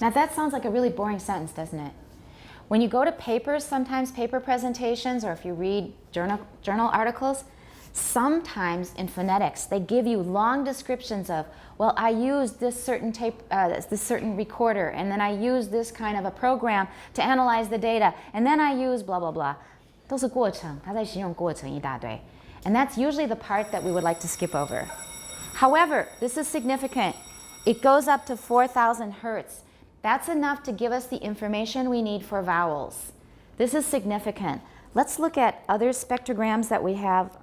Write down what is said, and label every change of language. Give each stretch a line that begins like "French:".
English: Now that sounds like a really boring sentence, doesn't it? When you go to papers, sometimes paper presentations, or if you read journal articles, sometimes in phonetics, they give you long descriptions of, well, I used this certain this certain recorder, and then I used this kind of a program to analyze the data, and then I used blah, blah, blah.
Chinese: 都是过程，它在形容过程一大堆.
English: And that's usually the part that we would like to skip over. However, this is significant. It goes up to 4,000 Hertz. That's enough to give us the information we need for vowels. This is significant. Let's look at other spectrograms that we have.